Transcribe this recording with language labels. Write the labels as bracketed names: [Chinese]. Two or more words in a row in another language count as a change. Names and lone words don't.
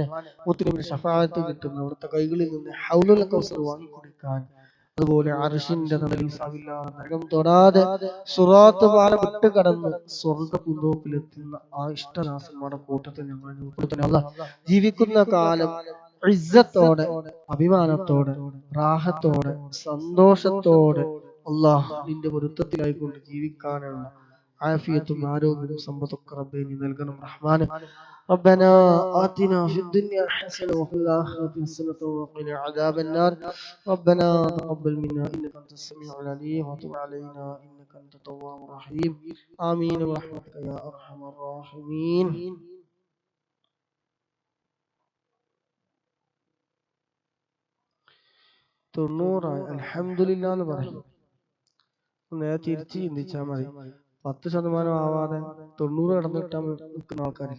[Malayalam] മുത്തുനബിയുടെ ശഫാഅത്ത് കിട്ടുന്ന അവിടുത്തെ കൈകളിൽ നിന്ന് ഹൗലുൽ കൗസർ വാങ്ങിക്കുടിക്കാൻ, അതുപോലെ അർശിന്റെ തണലിൽ നരകം തൊടാതെ സിറാത്ത് പാലം വിട്ട് കടന്ന് സ്വർഗ്ഗ പൂന്തോപ്പിലെത്തുന്ന ആ ഇഷ്ടദാസന്മാരുടെ കൂട്ടത്തിൽ ഞങ്ങൾ ഉൾപ്പെടുത്തണം അല്ലാഹ്. ജീവിക്കുന്ന കാലം ഇസ്സത്തോടെ, അഭിമാനത്തോടെ, റാഹത്തോടെ, സന്തോഷത്തോടെ അല്ലാഹ് നിന്റെ പൊരുത്തത്തിലായിക്കൊണ്ട് ജീവിക്കാനുള്ള ആഫിയത്തും ആരോഗ്യവും സമ്പത്തൊക്കെ റബ്ബേ നീ നൽകണം റഹ്മാനെ. [Arabic] ربنا آتنا في الدنيا حسنة وفي الآخرة حسنة وقنا عذاب النار. ربنا تقبل منا إنك أنت السميع العليم وتب علينا إنك أنت التواب الرحيم. آمين برحمتك يا أرحم الراحمين. [Malayalam] തൊണ്ണൂറായി അൽഹംദുലില്ലാ എന്ന് പറയും. നേരെ തിരിച്ച് ചിന്തിച്ചാൽ മതി. 10% ആവാതെ 90 കടന്നിട്ടാൻ നിൽക്കുന്ന ആൾക്കാരില്ല.